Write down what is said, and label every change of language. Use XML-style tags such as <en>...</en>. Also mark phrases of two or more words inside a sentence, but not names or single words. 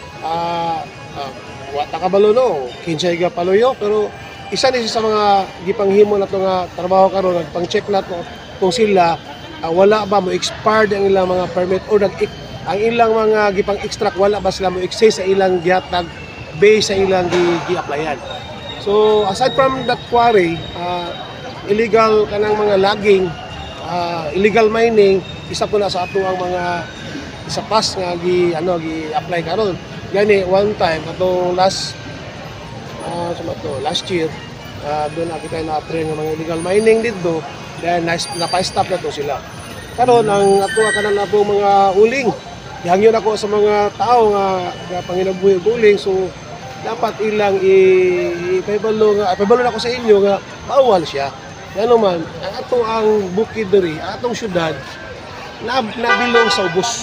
<ceb>wata kabalo no, kinsay ga paluyo, pero isa ni sa mga gipanghimo na to nga trabaho karon nagpang-check na to kung sila wala ba mo expired ang ilang mga permit or ang ilang mga gipang-extract wala ba sila mo excess sa ilang gihatag based sa ilang gi-applyan. So</ceb> <en>aside from that quarry,</en> <ceb>illegal kanang mga logging,</ceb> <en>illegal mining,</en> <ceb>isa po na sa ato ang mga isa pas nga gi-apply karon. Gani</ceb> <en>one time</en> <ceb>atong</ceb> <en>last year,</en> <ceb>doon na kita na-apply ng mga</ceb> <en>illegal mining</en> <ceb>dito, then napa-stop na to sila. Karon ang ato kanan na po mga uling, ihangyon ako sa mga tao nga panginabuhi og uling, so dapat ilang ipabalo na ako sa inyo nga bawal siya. Ngano man ang ato ang bukid diri, atong syudad nabilong sa ubos.</ceb>